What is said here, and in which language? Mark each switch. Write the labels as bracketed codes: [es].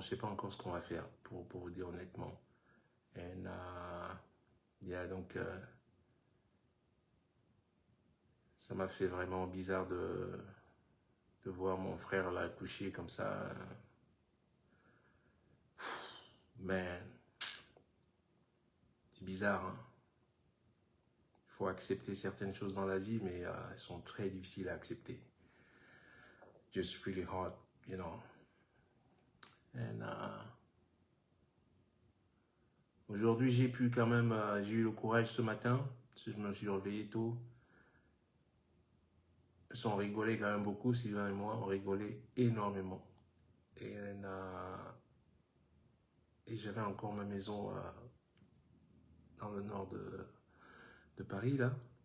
[fr] Je ne sais pas encore ce qu'on va faire, pour vous dire honnêtement. [en] And, yeah, [fr] donc, ça m'a fait vraiment bizarre de voir mon frère là couché comme ça. Mais c'est bizarre, hein. Il faut accepter certaines choses dans la vie, mais elles sont très difficiles à accepter. [en] Just really hard, you know. And, [fr] aujourd'hui, j'ai eu le courage ce matin, parce que je me suis réveillé tôt. On rigolait quand même beaucoup, Sylvain et moi, on rigolait énormément. Et j'avais encore ma maison dans le nord de Paris, là.